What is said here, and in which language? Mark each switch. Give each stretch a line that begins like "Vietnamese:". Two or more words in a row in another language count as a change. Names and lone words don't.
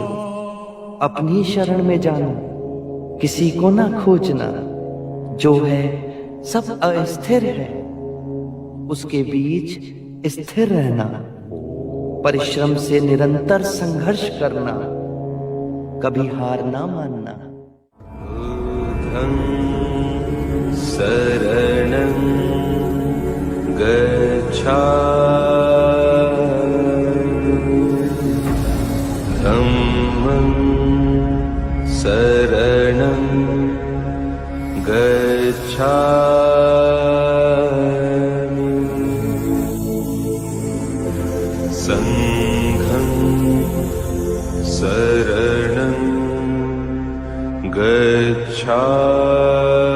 Hindi: अपनी शरण में जानो, किसी को ना खोजना। जो है सब अस्थिर है, उसके बीच स्थिर रहना। परिश्रम से निरंतर संघर्ष करना, कभी हार ना मानना।
Pali: शरणं गच्छामि, धम्मं शरणं गच्छामि, संघं शरणं गच्छामि।